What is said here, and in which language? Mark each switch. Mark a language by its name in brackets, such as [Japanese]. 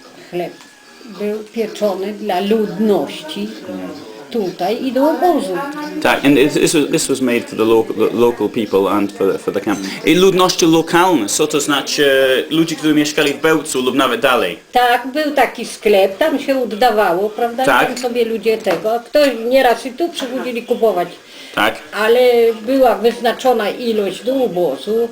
[Polish] Chleb był pieczony dla ludności tutaj i do obozu. [English] Tak, and this was made for the local people and for the camp. [Polish] I ludności lokalne, co to znaczy ludzie, którzy mieszkali w Belcu lub nawet dalej. Tak, był taki sklep, tam się oddawało, prawda? Tak. Tam sobie ludzie tego, ktoś nieraz i tu przychodzili kupować. Tak, Ale była wyznaczona ilość do obozu.